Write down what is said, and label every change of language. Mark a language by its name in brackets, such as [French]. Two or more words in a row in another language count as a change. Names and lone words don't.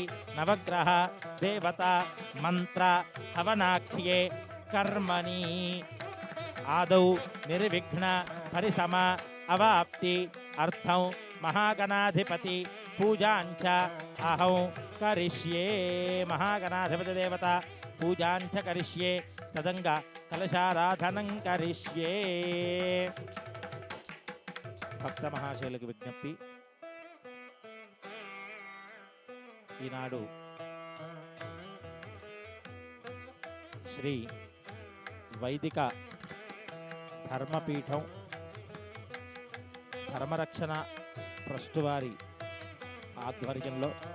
[Sanskrit] नवग्रह देवता मंत्र हवनाख्ये कर्मणि आदौ निर्विघ्न परिसम अवाप्ति अर्थं महागणाधिपति पूजांच अहं करिष्ये महागणाधिपति देवता पूजांच करिष्ये तदंग कलशाराधनं करिष्ये [Telugu] భక్త మహాశయులకు విజ్ఞప్తి. ఈనాడు శ్రీ వైదిక ధర్మపీఠం ధర్మరక్షణ ట్రస్ట్ వారి ఆధ్వర్యంలో